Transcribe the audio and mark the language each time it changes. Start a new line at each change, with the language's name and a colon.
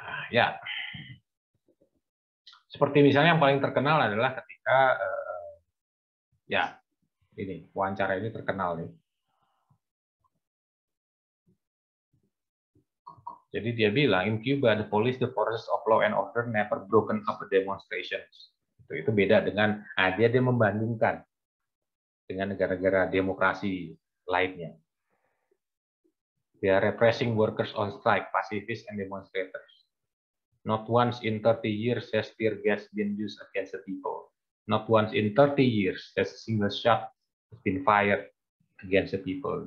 Indonesian: Ya. Seperti misalnya yang paling terkenal adalah ketika ini wawancara ini terkenal nih. Jadi dia bilang,
English: in Cuba, the police, the forces of law and order never broken up the demonstrations.
Indonesian: Itu beda dengan, dia membandingkan dengan negara-negara demokrasi lainnya.
English: They are repressing workers on strike, pacifists and demonstrators. Not once in 30 years has tear gas been used against the people. Not once in 30 years has a single shot been fired against the people.